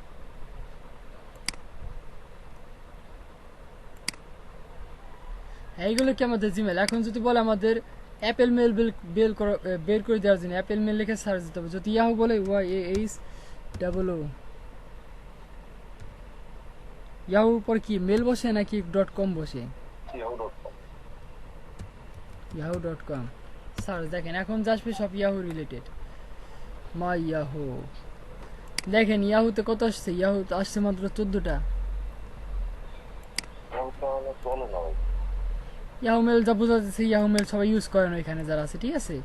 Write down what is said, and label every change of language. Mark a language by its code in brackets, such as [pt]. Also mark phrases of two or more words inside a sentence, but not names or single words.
[bn] এইগুলো কি আমাদের জিমেল। এখন যদি বলে আমাদের অ্যাপেল মেল বের করে দেওয়ার জন্য অ্যাপেল মেল লিখে সার্চ দিতে হবে। যদি ইয়াহু বলে YAHOO, ইয়াহুর পর কি মেল বসে নাকি .com বসে? yahoo.com। yahoo.com সার্চ দেখেন, এখন যাচ্ছে সব [en] Yahoo related. [bn] মাই ইয়াহু, দেখেন ইয়াহুতে কত আসছে, ইয়াহুতে আসছে মাত্র 14টা। তাহলে চলে না ভাই। ইয়াহু মেল যা বোঝা যাচ্ছে, ইয়াহু মেল সবাই ইউজ করে না এখানে যারা আছে, ঠিক আছে।